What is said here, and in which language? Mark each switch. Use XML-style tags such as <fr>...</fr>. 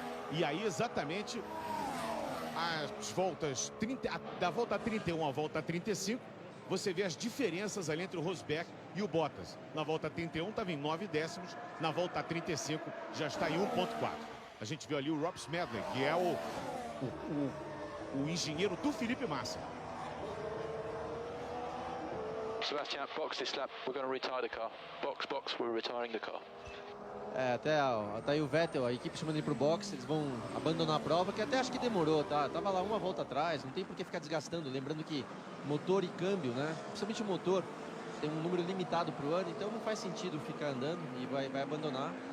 <pt>E aí exatamente as voltas da volta 31 à volta 35, você vê as diferenças ali entre o Rosberg e o Bottas. Na volta 31 estava em 9 décimos, na volta 35 já está em 1,4. A gente viu ali o Rob Smedley, que é o engenheiro do Felipe Massa.</pt> <en>Sebastian, box this lap. We're going to retire the car. Box, we're retiring the car.</en> <pt>Até aí o Vettel, a equipe chamando ele pro box, eles vão abandonar a prova, que até acho que demorou, tá? Tava lá uma volta atrás, não tem por que ficar desgastando. Lembrando que motor e câmbio, né? Principalmente o motor, tem um número limitado pro ano, então não faz sentido ficar andando e vai abandonar.</pt>